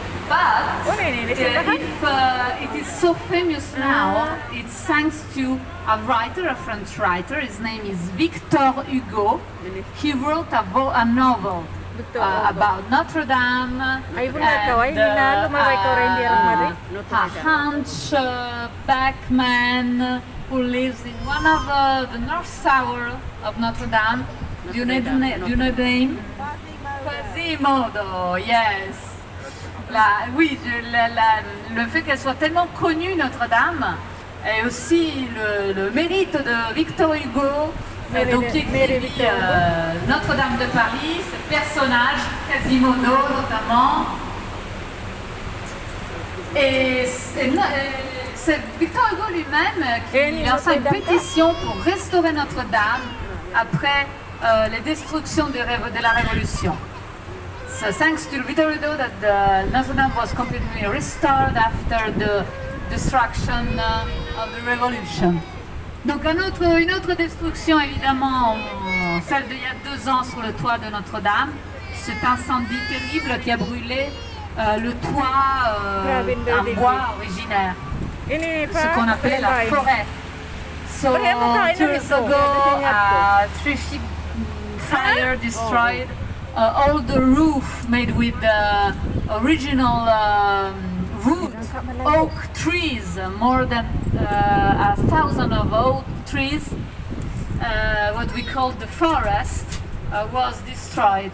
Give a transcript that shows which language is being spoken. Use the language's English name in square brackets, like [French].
[English] But if it is so famous now, it's thanks to a writer, a French writer. His name is Victor Hugo. He wrote a novel about Notre Dame. Ay, wala ka, ay, lumabay ka rin di ang mari. a hunchback man who lives in one of the north tower of Notre Dame. Do you know the name? Quasimodo, yes. [French] Oui, le fait qu'elle soit tellement connue, Notre-Dame, et aussi le mérite de Victor Hugo, donc qui écrit Notre-Dame de Paris, ce personnage, Quasimodo notamment. Et c'est Victor Hugo lui-même qui lance une pétition pour restaurer Notre-Dame après les destructions de la Révolution. [English] So thanks to Victor Hugo that the Notre Dame was completely restored after the destruction of the Revolution. [French] Donc une autre destruction évidemment, celle d'il y a 2 ans sur le toit de Notre-Dame, cet incendie terrible qui a brûlé le toit en bois originaire, ce qu'on appelait la forêt. [English] So 2 years ago, terrific fire destroyed all the roof made with the original wood, oak trees, more than 1,000 of oak trees, what we call the forest, was destroyed.